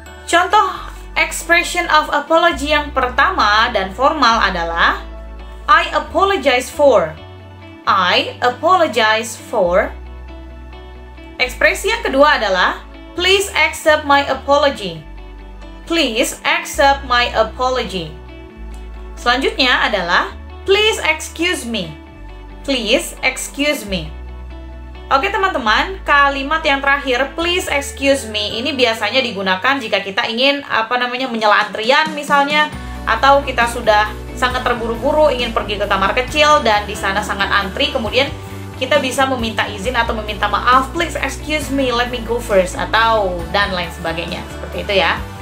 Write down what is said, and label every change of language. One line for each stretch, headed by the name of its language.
Indonesian: Contoh expression of apology yang pertama dan formal adalah
English: I apologize for. I apologize for.
Indonesian: Ekspresi yang kedua adalah
English: please accept my apology. Please accept my apology.
Indonesian: Selanjutnya adalah
English: please excuse me. Please excuse me.
Indonesian: Oke teman-teman, kalimat yang terakhir please excuse me ini biasanya digunakan jika kita ingin menyela antrian misalnya, atau kita sudah sangat terburu-buru ingin pergi ke kamar kecil dan di sana sangat antri, kemudian kita bisa meminta izin atau meminta maaf,
English: please excuse me, let me go first,
Indonesian: atau dan lain sebagainya. Seperti itu ya.